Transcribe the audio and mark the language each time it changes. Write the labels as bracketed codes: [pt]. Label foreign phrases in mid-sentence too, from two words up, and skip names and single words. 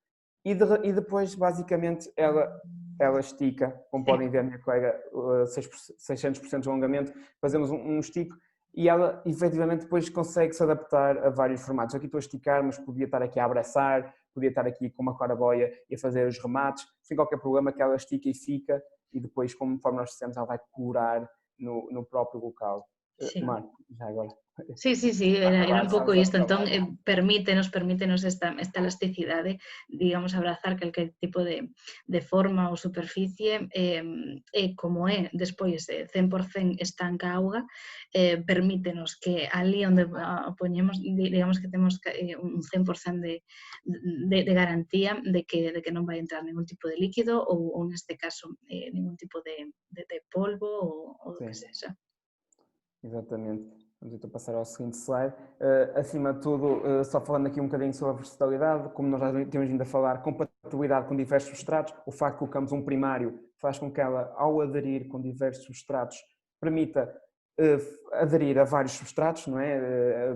[pt] E depois, basicamente, ela estica, como podem ver, a minha colega, 600% de alongamento, fazemos um estico e ela, efetivamente, depois consegue se adaptar a vários formatos. Aqui estou a esticar, mas podia estar aqui a abraçar, podia estar aqui com uma claraboia e a fazer os remates, sem qualquer problema que ela estica e fica, e depois, conforme nós dissemos, ela vai curar no próprio local. [gl] Sí. [pt] Marco, já agora. [gl] Sí, era un pouco isto, entón permítenos esta elasticidade, digamos, abrazar calquer tipo de forma ou superficie, e como é despois 100% estanca a auga, permítenos que ali onde poñemos, digamos que temos un 100% de garantía de que non vai entrar ningún tipo de líquido ou neste caso, ningún tipo de polvo ou do que sexa. [pt] Exatamente. Vamos então passar ao seguinte slide. Acima de tudo, só falando aqui um bocadinho sobre a versatilidade, como nós já temos vindo a falar, compatibilidade com diversos substratos, o facto de colocarmos um primário faz com que ela, ao aderir com diversos substratos, permita aderir a vários substratos, não é?